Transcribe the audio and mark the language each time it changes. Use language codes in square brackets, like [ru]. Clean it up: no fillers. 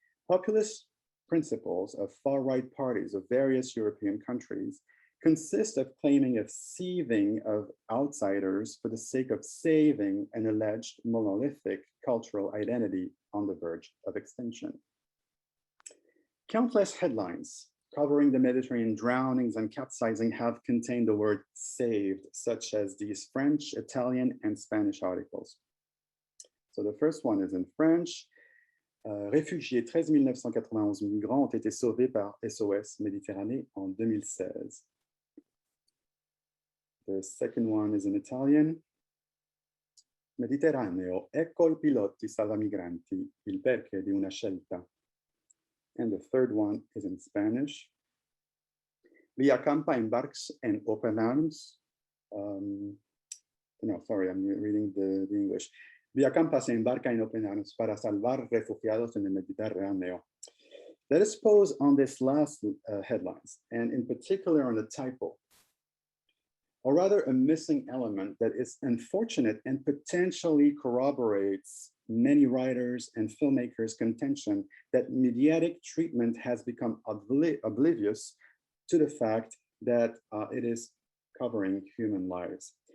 [en] Populist principles of far-right parties of various European countries consist of claiming a sieving of outsiders for the sake of saving an alleged monolithic cultural identity on the verge of extinction. Countless headlines covering the Mediterranean drownings and capsizing have contained the word saved, such as these French, Italian, and Spanish articles. So the first one is in French. [fr] Réfugiés, 13 991 migrants ont été sauvés par SOS Méditerranée en 2016. [en] The second one is in Italian. [it] Mediterraneo, ecco il pilotti salvamigranti, il perché di una scelta. [en] And the third one is in Spanish. Via Campa embarks and open arms. No, sorry, I'm reading the English. [es] Via Campa se embarca en open arms para salvar refugiados en el Mediterráneo. [en] Let us pause on this last headlines, and in particular on the typo, or rather a missing element that is unfortunate and potentially corroborates many writers and filmmakers' contention that mediatic treatment has become oblivious to the fact that it is covering human lives.